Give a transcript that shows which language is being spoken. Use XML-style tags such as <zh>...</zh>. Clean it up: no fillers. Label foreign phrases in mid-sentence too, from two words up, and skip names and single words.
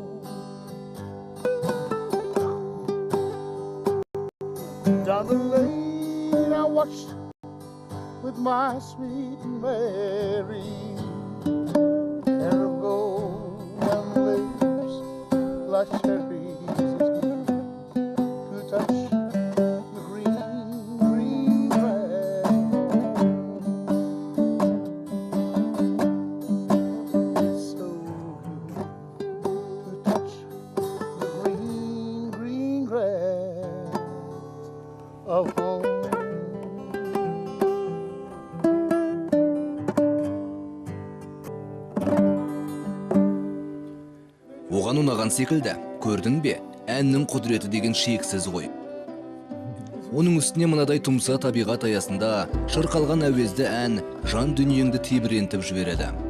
<en>Down the lane I watched with my sweet Mary, hair of gold and lips like cherries, to touch the green, green grass. It's so good to touch the green, green grass of home.</en> <kk>Оған ұнаған секілді, көрдің бе? Әннің құдіреті деген шексіз ғой. Оның үстіне мынадай тұмса табиғат аясында шырқалған әуезді ән жан дүниеңді тебірентіп жібереді.</kk>